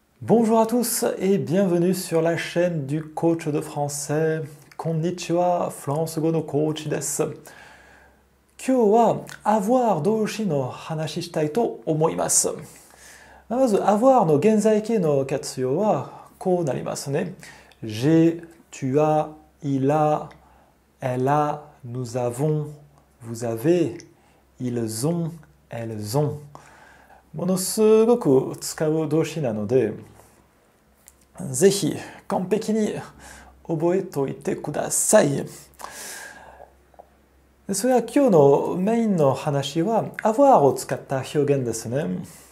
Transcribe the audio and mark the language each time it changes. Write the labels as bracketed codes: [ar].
[fr] Bonjour à tous et bienvenue sur la chaîne du coach de français. [ja] Konnichiwa, フランス語のコーチです。今日は avoir 動詞の話したいと思います。まず avoir の現在形の活用はこうなりますね。 [fr] J'ai, tu as, il a, elle a, nous avons, vous avez, ils ont, elles ont。 [ja] ものすごく使う動詞なので、ぜひ完璧に覚えておいてください。それは今日のメインの話は avoir を使った表現ですね。